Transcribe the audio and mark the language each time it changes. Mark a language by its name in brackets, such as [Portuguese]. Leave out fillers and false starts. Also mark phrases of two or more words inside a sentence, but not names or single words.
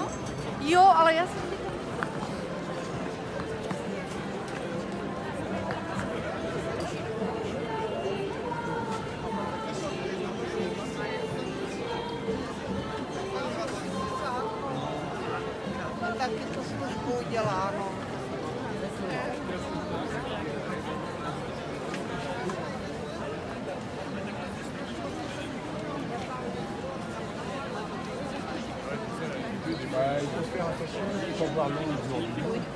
[Czech] Jo, ale já jsem... Taky to službu dělá, no. [French] Il faut faire attention, il faut voir l'eau aujourd'hui.